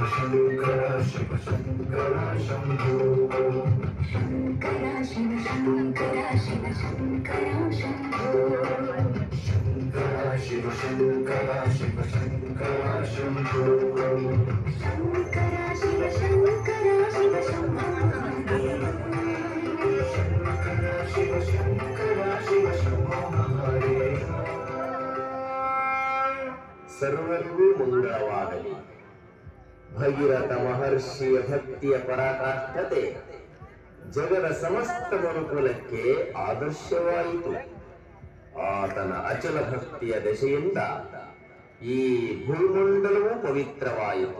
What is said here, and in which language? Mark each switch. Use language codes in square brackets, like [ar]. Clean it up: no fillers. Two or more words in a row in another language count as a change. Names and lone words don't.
[sa] शंकरा शिव शंकरा शंभो, शंकरा शिव शंकरा शिव शंकरा शंभो, शंकरा शिव शंकरा शिव शंकरा शंभो, शंकरा शिव शंकरा शिव शंभो, शंकरा शिव शंकरा शिव शंभो. [kn] ಸರ್ವರಿಗೂ ಮಂಗಳವಾಗಲಿ. ಭಗೀರಥ ಮಹರ್ಷಿಯ ಭಕ್ತಿಯ ಪರಾಕಾಷ್ಠತೆ ಜಗದ ಸಮಸ್ತ ಮನುಕುಲಕ್ಕೆ ಆದರ್ಶವಾಯಿತು. ಆತನ ಅಚಲ ಭಕ್ತಿಯ ದಶೆಯಿಂದ ಈ ಭೂಮಂಡಲವೂ ಪವಿತ್ರವಾಯಿತು.